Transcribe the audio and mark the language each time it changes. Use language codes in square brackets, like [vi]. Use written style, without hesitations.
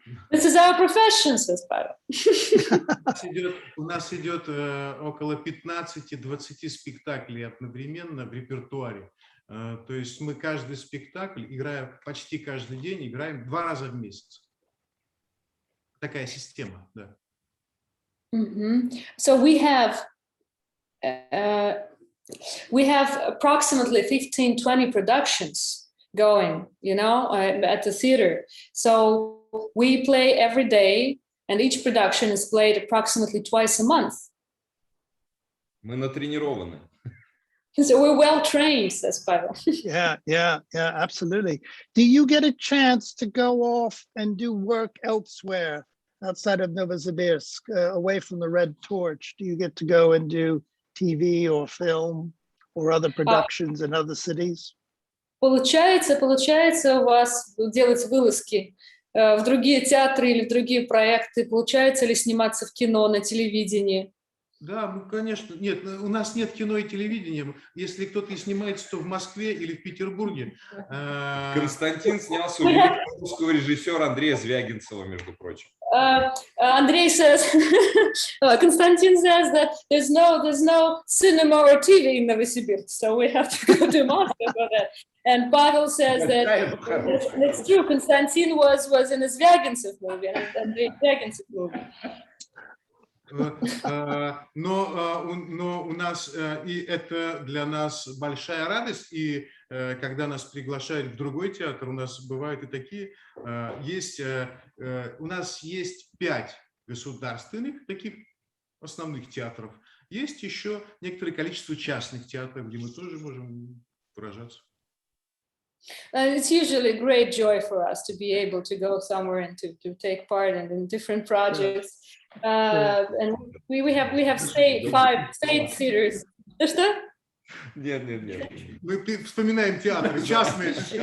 [en] This is our profession, says Pavel. [ru] У нас идет около 15-20 спектаклей одновременно в репертуаре. То есть мы каждый спектакль играем, почти каждый день играем 2 раза в месяц. Такая система, да. [en] So we have approximately 15-20 productions going, at the theater. So we play every day, and each production is played approximately twice a month. [ru] Мы натренированы. [en] So we're well trained, says Pavel. Yeah, absolutely. Do you get a chance to go off and do work elsewhere outside of Novosibirsk, away from the Red Torch? Do you get to go and do TV or film or other productions in other cities? [ru] Получается у вас делать вылазки в другие театры или в другие проекты? Получается ли сниматься в кино, на телевидении? Да, конечно. Нет, у нас нет кино и телевидения. Если кто-то и снимается, то в Москве или в Петербурге. Константин снялся у великого русского режиссера Андрея Звягинцева, между прочим. [en] Andrey says, Konstantin says that there's no cinema or TV in Novosibirsk, so we have to go to Moscow for that. And Pavel says that it's true. Konstantin was in a Звягинцев movie, Andrey Звягинцев movie. [ru] Но у нас, и это для нас большая радость, и когда нас приглашают в другой театр, у нас бывают и такие, у нас есть 5 государственных таких основных театров, есть еще некоторое количество частных театров, где мы тоже можем выражаться. [en] It's usually a great joy for us to be able to go somewhere and to take part in different projects. And we have 5 state theaters. [ru] Что? Нет. Мы вспоминаем театры частные.